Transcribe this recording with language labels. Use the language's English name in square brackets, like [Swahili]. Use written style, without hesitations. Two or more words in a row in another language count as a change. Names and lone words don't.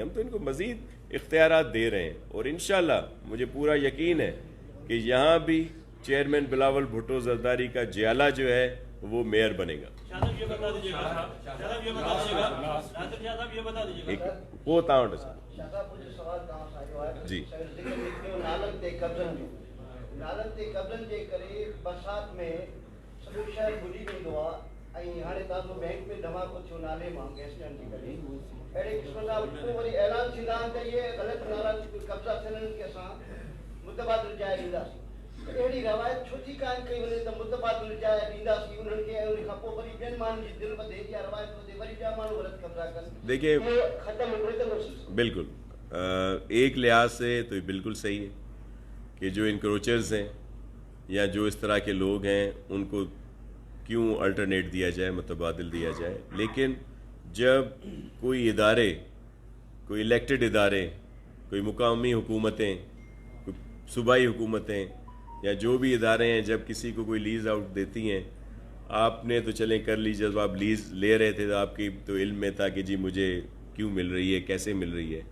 [Urdu] ہم تو ان کو مزید اختیارات دے رہے ہیں, اور [Arabic] انشاءاللہ [Urdu] مجھے پورا یقین ہے کہ یہاں بھی چیئرمین بلاول بھٹو زرداری کا جیالہ جو ہے وہ میئر بنے گا. وہ تاؤں جی [Sindhi] نالن تے قبضن جے کرے برسات میں سॼो शहर भुली वेंदो आहे ऐं हाणे तव्हांजो बैंक में धमाको थियो नाले मां गैस टैंक जे करे अहिड़े क़िस्म जा पोइ वरी ऐलान थींदा आहिनि त इहे ग़लति नाला कब्ज़ा थियनि खे असां मुतबादिल जाइ ॾींदासीं. अहिड़ी रवायत छो थी क़ाइमु कई वञे त मुतबादिल जाइ ॾींदासीं उन्हनि खे, ऐं उन खां पोइ वरी ॿियनि माण्हुनि जी दिलि वधे, इहा रवायत वधे, वरी ॿिया माण्हू ग़लति कब्ज़ा कनि. [Urdu] देखिए [Sindhi] ख़तमु [Urdu] بالکل ایک لحاظ سے تو یہ بالکل صحیح ہے کہ جو انکروچرز ہیں یا جو اس طرح کے لوگ ہیں انکو کیوں آلٹرنیٹ دیا جائے، متبادل دیا جائے. لیکن جب کوئی ادارے، کوئی الیکٹڈ ادارے، کوئی مقامی حکومتیں، کوئی صوبائی حکومتیں یا جو بھی ادارے ہیں، جب کسی کو کوئی [English] lease out [Urdu] دیتی ہیں، آپنے تو چلیں کر لیجیے، جب آپ لیز لے رہے تھے تو آپکی تو علم میں تھا کہ جی مجھے کیوں مل رہی ہے، کیسے مل رہی ہے.